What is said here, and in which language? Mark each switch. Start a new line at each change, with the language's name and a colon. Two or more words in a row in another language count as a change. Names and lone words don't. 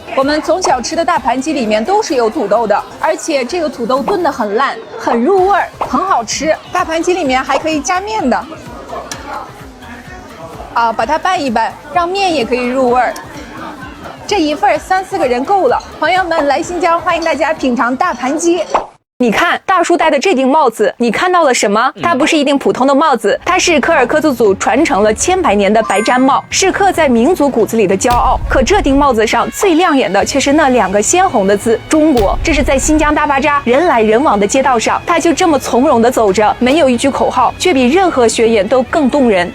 Chinese: 我們從小吃的大盤雞裡面都是有土豆的，而且這個土豆燉得很爛，很入味兒，很好吃。大盤雞裡面還可以加麵的，把它拌一拌，讓麵也可以入味兒。這一份3、4個人夠了。朋友們來新疆，歡迎大家品嘗大盤雞。你看大叔戴的這頂帽子，你看到了什麼？它不是一頂普通的帽子，它是柯爾克孜族傳承了千百年的白氈帽，是刻在民族骨子裡的驕傲。可這頂帽子上最亮眼的卻是那2個鮮紅的字“中國”。這是在新疆大巴扎人來人往的街道上，他就這麼從容地走着，沒有一句口號，卻比任何宣言都更動人。